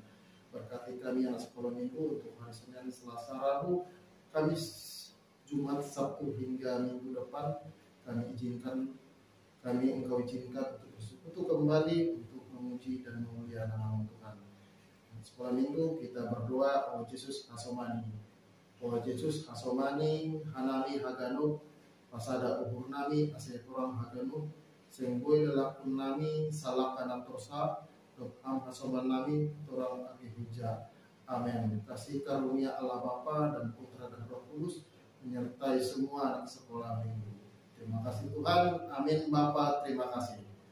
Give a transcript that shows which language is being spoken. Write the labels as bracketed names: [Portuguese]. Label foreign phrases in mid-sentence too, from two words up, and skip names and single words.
[Indonesian] Berkati kami anak sekolah minggu untuk hari Senin, Selasa, Rabu, Kamis, Jumat, Sabtu hingga minggu depan. Kami izinkan, Engkau izinkan untuk bersekutu kembali untuk memuji dan memuliakan nama Tuhan. Sekolah minggu kita berdoa, Oh Yesus Hasomani, Oh Yesus Hasomani, [Batak Simalungun] Hanami Haganu, pasada uhur nami asai kurang haganu, senggoi lelakun nami salah kanan tosa, am hasoman nami turang agi huja. [Indonesian] Amin. Kasih karunia Allah Bapa dan Putra dan Roh Kudus menyertai semua anak sekolah minggu. Terima kasih Tuhan. Amin. Bapa, terima kasih.